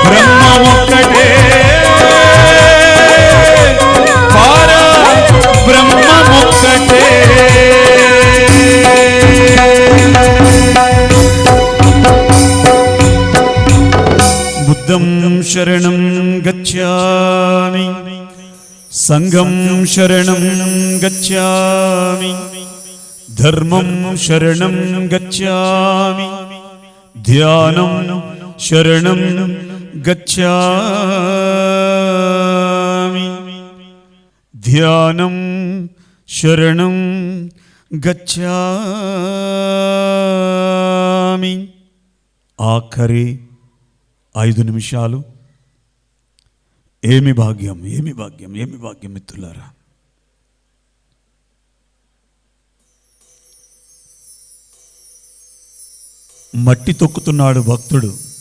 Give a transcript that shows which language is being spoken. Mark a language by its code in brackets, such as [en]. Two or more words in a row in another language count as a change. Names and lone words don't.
[te] బ్రహ్మ ఒక్కటే పర బ్రహ్మ ఒక్కటే. [sa] బుద్ధం శరణం గచ్చ गच्छामि संघं शरणं गच्छामि धर्मं शरणं गच्छामि ध्यानं शरणं गच्छामि ध्यानं शरणं गच्छामि [te] ఆఖరి 5 నిమిషాలు. ఏమి భాగ్యం, ఏమి భాగ్యం, ఏమి భాగ్యం మిత్రులారా. మట్టి తొక్కుతున్నాడు భక్తుడు.